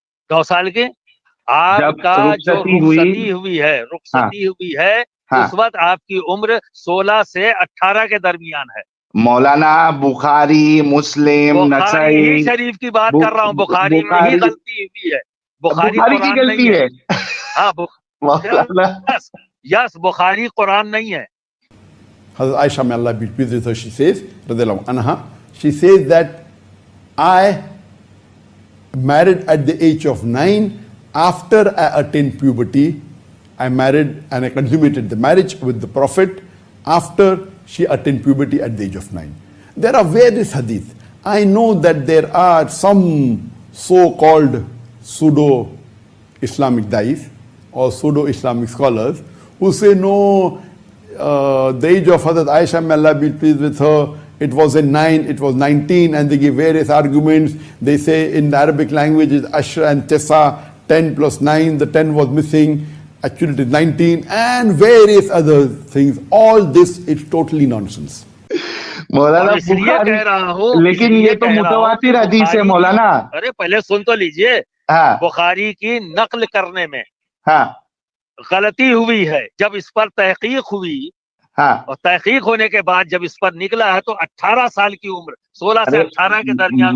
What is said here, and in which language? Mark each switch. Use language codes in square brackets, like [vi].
[ur] 9 سال کی آپ کا جو رخصتی ہوئی ہے اس وقت آپ کی عمر 16 سے 18 کے درمیان ہے. مولانا بخاری, مسلم, نسائی شریف کی بات کر رہا ہوں. بخاری میں ہی غلطی ہوئی ہے. بخاری کی غلطی ہے. ہاں یس, بخاری قرآن نہیں ہے. [en] Hazrat Aisha, may Allah be pleased with her, she says, radhiyallahu anha, she says that I married at the age of 9. After I attained puberty, I married and I consummated the marriage with the Prophet after she attained puberty at the age of 9. There are various hadith. I know that there are some so-called pseudo-Islamic dais or pseudo-Islamic scholars who say no, the age of Hazrat Aisha, may Allah be pleased with her, it was in 9, it was 19, and they give various arguments. They say in the Arabic language is Ashra and Tesa, 10 plus 9, the 10 was missing, actually it is 19, and various other things. All this is totally nonsense. [ur] مولانا کہہ رہا ہوں, لیکن یہ تو متواتر حدیث ہے مولانا. ارے پہلے سن تو لیجئے. بخاری کی نقل کرنے میں غلطی ہوئی ہے. جب اس پر تحقیق ہوئی اور تحقیق ہونے کے بعد جب اس پر نکلا ہے تو 18 سال کی عمر, 16 سے 18 کے درمیان.